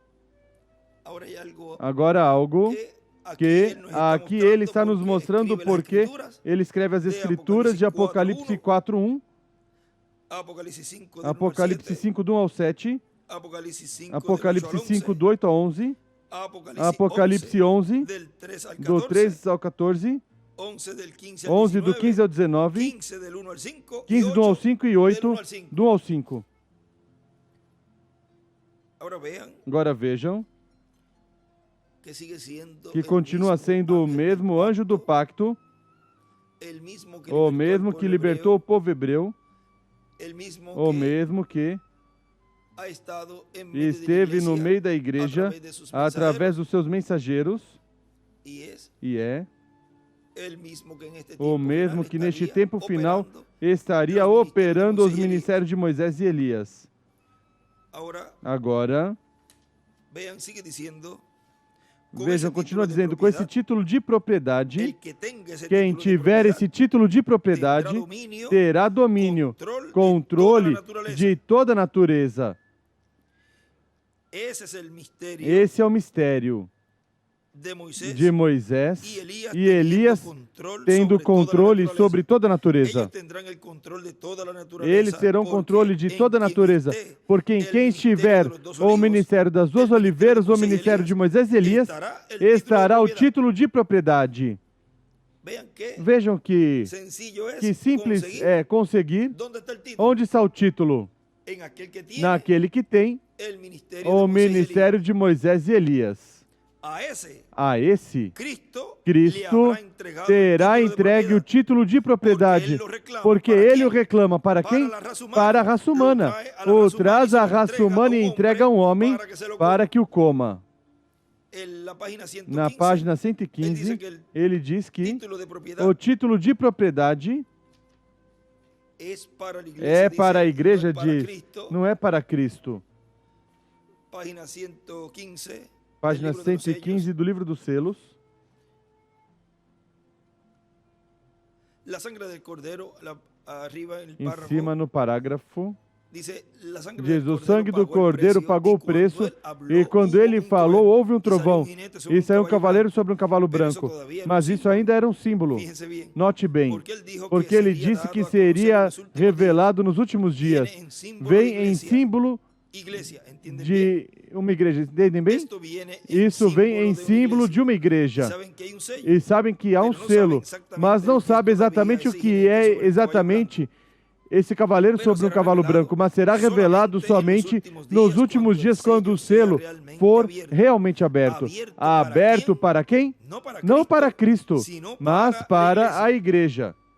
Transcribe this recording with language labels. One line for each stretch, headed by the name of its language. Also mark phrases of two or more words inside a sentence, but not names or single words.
Portuguese: Agora algo que aqui ele está nos mostrando porque ele escreve as escrituras de Apocalipse 4:1, Apocalipse 5, do 1 ao 7, Apocalipse 5, do 8 ao 11, Apocalipse 11,
Spanish: del 3 al 14,
Portuguese: do 3 ao 14,
Spanish: 11 del 15 al
Portuguese: 11 do 19, 15 ao 19,
Spanish: 15 del 1 al 5,
Portuguese: 15 do 1 ao 5 e 8
Spanish: del 1 al 5.
Portuguese: do 1 ao 5.
Spanish: Ahora vean
Portuguese: Agora vejam
Spanish: que sigue siendo
Portuguese: que
Spanish: el
Portuguese: continua
Spanish: mismo
Portuguese: sendo o
Spanish: ángel
Portuguese: mesmo
Spanish: del
Portuguese: anjo do
Spanish: pacto,
Portuguese: pacto,
Spanish: el mismo que
Portuguese: o
Spanish: libertó al
Portuguese: mesmo
Spanish: pueblo
Portuguese: que libertou o povo hebreu,
Spanish: hebreo, el mismo
Portuguese: o
Spanish: que
Portuguese: mesmo que
Spanish: ha estado en medio de la
Portuguese: esteve no
Spanish: iglesia
Portuguese: meio da igreja
Spanish: a través de sus
Portuguese: através dos seus mensageiros,
Spanish: y es
Portuguese: e é
Spanish: el mismo que en este
Portuguese: o
Spanish: tiempo
Portuguese: mesmo
Spanish: final
Portuguese: que neste
Spanish: estaría
Portuguese: tempo final
Spanish: operando.
Portuguese: estaria
Spanish: los
Portuguese: operando os ministérios de Moisés e ministérios de Moisés e Elias.
Spanish: Ahora
Portuguese: Agora,
Spanish: vean, sigue diciendo, con
Portuguese: vejam,
Spanish: ese
Portuguese: continua
Spanish: título de
Portuguese: dizendo, com esse
Spanish: propiedad,
Portuguese: título de propriedade,
Spanish: el que tenga ese
Portuguese: quem
Spanish: título de
Portuguese: tiver
Spanish: propiedad
Portuguese: esse título de
Spanish: tendrá
Portuguese: propriedade
Spanish: dominio,
Portuguese: terá domínio, controle controle de toda a natureza.
Spanish: Ese es el misterio
Portuguese: Esse é o mistério
Spanish: de Moisés
Portuguese: de Moisés
Spanish: y
Portuguese: Elias tendo controle sobre toda a natureza.
Spanish: Ellos tendrán el control de toda la naturaleza,
Portuguese: Eles terão controle de toda a natureza, porque em
Spanish: el
Portuguese: quem estiver
Spanish: ministerio de los dos
Portuguese: o
Spanish: olivos,
Portuguese: ministério das duas
Spanish: el
Portuguese: oliveiras,
Spanish: ministerio
Portuguese: o
Spanish: de Moisés y
Portuguese: ministério de
Spanish: Elías,
Portuguese: Moisés e Elias, estará o
Spanish: de propiedad.
Portuguese: título de propriedade.
Spanish: Vean que
Portuguese: Vejam que
Spanish: sencillo es
Portuguese: simples
Spanish: conseguir.
Portuguese: é conseguir
Spanish: ¿Dónde está el título?
Portuguese: onde está o título.
Spanish: En aquel que tiene
Portuguese: Naquele que tem
Spanish: el ministerio
Portuguese: o
Spanish: de Moisés y
Portuguese: ministério de Moisés e Elias.
Spanish: Elías.
Portuguese: A esse, Cristo Cristo terá entregue o título de propriedade, porque ele o reclama para quem? Para a raça humana. O traz à raça humana e entrega a um homem para que o coma. Na página 115, ele diz que o título de propriedade é para a igreja, diz, não é para Cristo. Página 115. Página 115 do livro dos selos.
Spanish: La sangre del cordero, arriba en el
Portuguese: Em
Spanish: párrafo,
Portuguese: cima no parágrafo,
Spanish: dice, la sangre
Portuguese: diz:
Spanish: del
Portuguese: o sangue do
Spanish: cordero
Portuguese: cordeiro pagou o preço, e quando ele falou, houve um trovão, e saiu um cavaleiro sobre um cavalo branco. Mas isso ainda era um símbolo.
Spanish: Fíjense bien,
Portuguese: Note bem,
Spanish: sería
Portuguese: porque ele disse
Spanish: dado
Portuguese: que
Spanish: a conocer
Portuguese: seria
Spanish: en los últimos
Portuguese: revelado nos últimos
Spanish: días.
Portuguese: dias.
Spanish: Viene en símbolo de
Portuguese: Vem em
Spanish: iglesia.
Portuguese: símbolo
Spanish: Iglesia, ¿entienden bien?
Portuguese: de uma igreja. Entendem bem?
Spanish: Esto viene en
Portuguese: Isso vem em
Spanish: símbolo
Portuguese: símbolo
Spanish: de
Portuguese: de uma igreja.
Spanish: Saben que hay un sello.
Portuguese: E sabem que há um selo, mas não sabem exatamente o que é exatamente esse cavaleiro sobre um cavalo branco, mas será revelado somente nos últimos dias, quando o selo for realmente aberto. Aberto para quem? Não para Cristo, mas para a igreja.